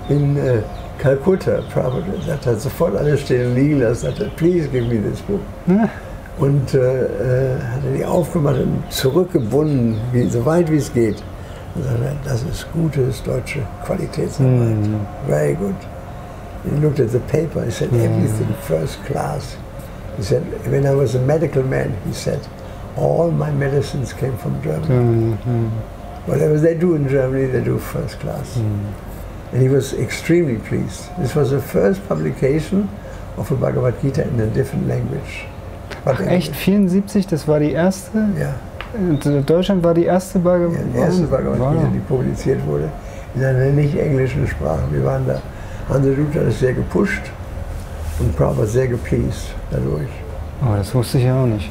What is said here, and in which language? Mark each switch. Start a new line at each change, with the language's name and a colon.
German: In Kalkutta, Prabhupada hat sofort alles stehen und liegen lassen, sagte,
English: please give me this book.
German: Und hat er die aufgemacht und zurückgebunden, so weit wie es geht. Und sagte, das ist gutes deutsche Qualitätsarbeit.
English: Very good. He looked at the paper, he said, everything first class. He said, when I was a medical man, he said, all my medicines came from Germany. Whatever they do in Germany, they do first class. And he was extremely pleased. This was the first publication of a Bhagavad Gita in a different language.
German: Ach echt, 74, das war die erste? Ja. In Deutschland war die erste Bhagavad Gita? Ja, die erste Bhagavad Gita, die publiziert wurde, in einer nicht englischen Sprache. Wir waren da. Hansa Dutt hat es sehr gepusht und Prabhupada sehr gepleased dadurch. Oh, das wusste ich ja auch nicht.